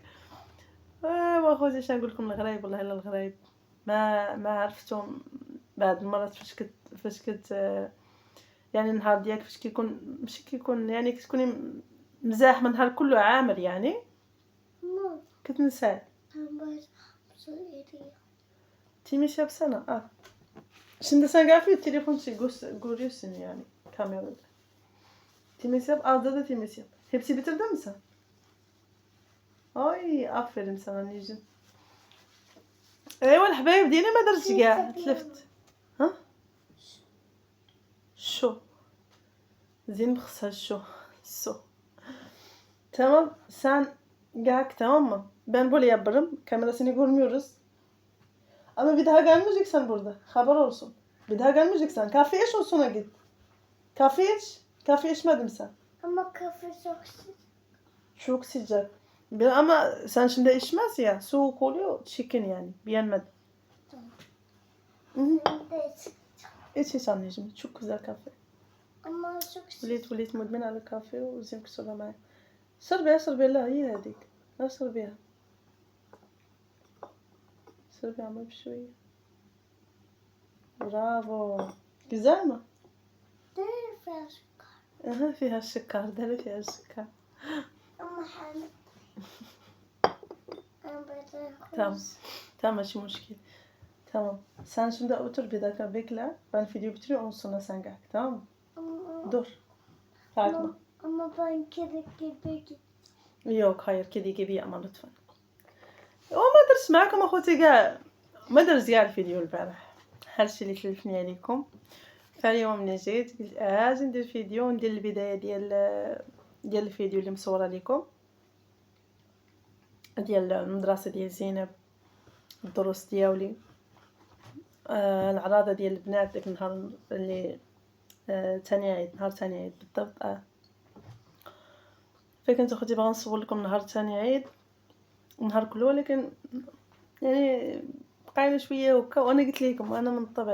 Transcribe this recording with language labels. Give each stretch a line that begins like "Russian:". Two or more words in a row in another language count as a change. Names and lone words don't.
Arabic: واخوتي اش نقول لكم الغرايب والله الا الغرايب ما عرفتهم بعد المرات فاش كت يعني النهار ديالك فاش كيكون ماشي كيكون يعني كتكوني مزاح من نهار كله عامر يعني كتنسى تيميشي بسنة
Turkish: şimdi sen gel bir telefon şey görüyorsun yani kamerada. Temiz yap, ağzı da temiz yap. Hepsi bitirdin mi sen? Ay aferin sana anneciğim.
Arabic: ايوا الحبايب ديالي ما درتش كاع تلفت. ها شو زين بخصها شو
Turkish: tamam sen gel tamam mı? Ben böyle yaparım. Kamerasını görmüyoruz. Ama bir daha gelmeyeceksen burada. Haber olsun. Bir daha gelmeyeceksen. Kahve iç olsuna git. Kahve iç. Kahve içmedin sen. Ama kafe çok sıcak. Çok sıcak. Ama sen şimdi içmez ya. Soğuk oluyor. Çirkin yani. Beğenmedim. Şimdi sıcak. İç anneciğim. Çok güzel kahve. Ama çok sıcak.
Arabic: وليت مدمن على الكافي وزين كسرها معي. اشربي لا هي هذيك. اشربيها. اشربي عمي بشوية. برافو.
Turkish: güzel mi? Değil biraz.
Arabic: Aha فيها السكر. ده فيها السكر. Ama حلو. أنا بدي
Turkish: Tamam. Tamam
Arabic: ماشي مشكلة.
Turkish: Tamam. Sen şimdi otur bir dakika bekle. Ben video bitiriyorum ondan sonra sen gel. Tamam mı? Dur. Kalkma. Ama ben kedi gibi Yok hayır kedi gibi yapma lütfen.
Arabic: وما درت معكم اخوتي كاع ما درت كاع الفيديو البارح. هادشي اللي كلفني عليكم. فاليوم ملي جيت قلت اجي ندير فيديو وندير البدايه ديال الفيديو اللي مصوره لكم ديال المدرسه ديال زينب الدروس ديالي العراضه ديال البنات داك النهار اللي ثاني عيد نهار ثاني عيد بالضبط فكنت اختي باغا نصور لكم نهار ثاني عيد نهار كله ولكن يعني بقينا شويه هكا وانا قلت لكم انا من الطبع